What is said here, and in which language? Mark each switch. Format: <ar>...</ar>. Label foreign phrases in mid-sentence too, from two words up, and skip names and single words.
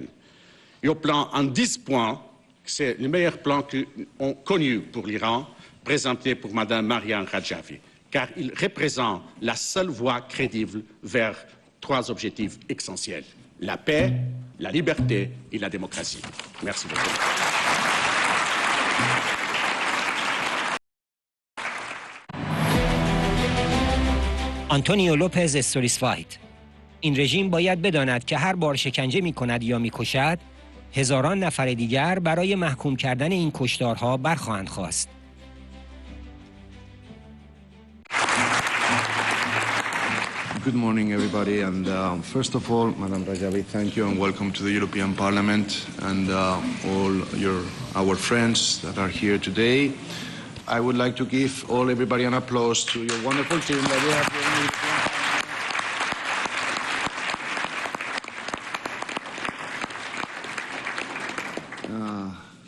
<fr>Et au plan en 10 points, c'est le meilleur plan qu'on connu pour l'Iran, présenté pour Mme Mariam Rajavi, car il représente la seule voie crédible vers 3 objectifs essentiels: la paix, la liberté et la démocratie. Merci beaucoup.</fr> <fa>آنتونیو لوپز استوریسفایت: این رژیم باید بداند که هر بار شکنجه می کند یا می کشد، هزاران نفر دیگر برای محکوم کردن این کشتارها برخواهند خواست.</fa> <en>Good morning, everybody, and first of all, Madam Rajavi, thank you and welcome to the European Parliament and all our friends that are here today. I would like to give everybody an applause to your wonderful team that we have here in the European Parliament.</en>